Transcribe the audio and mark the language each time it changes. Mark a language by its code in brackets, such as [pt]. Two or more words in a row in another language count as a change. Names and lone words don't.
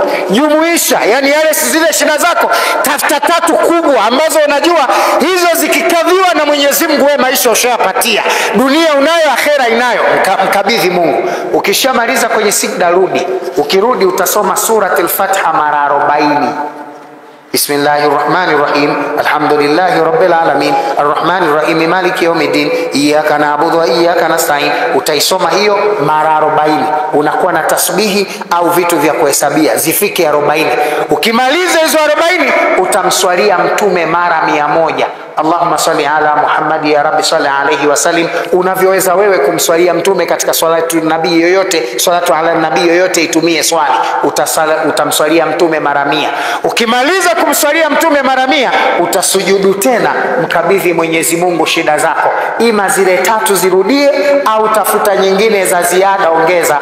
[sw] Jumuisha, yani yale zile shida zako, tafuta tatu kubwa ambazo unajua hizo zikikadhiwa na Mwenyezi Mungu wewe maisha ushayapatia, dunia unayo, akhera inayo. Mkabidhi Mungu. Ukishamaliza kwenye sijda rudi. Ukirudi utasoma suratul Fatiha mara 40. [ar] بسم الله الرحمن الرحيم الحمد لله رب العالمين. الرحمن الرحيم مالك يوم الدين. إياك نعبد وإياك نستعين. [sw] Utaisoma hiyo mara 40. Unakuwa na tasbihi au vitu vya kuhesabia zifike 40. Ukimaliza hizo 40 utamswalia mtume mara 100. [ar] اللهم صل على محمد يا رب صل عليه وسلم. [sw] Unavyoweza wewe kumswalia mtume katika [ar] صلاة النبي [sw] yoyote, [ar] صلاة على النبي [sw] yoyote, itumie swali. Utamswalia mtume mara 100. Ukimaliza kumswalia mtume mara 100 utasujudu tena, mkabidhi Mwenyezi Mungu shida zako, ima zile tatu zirudie au tafuta nyingine za ziada ongeza.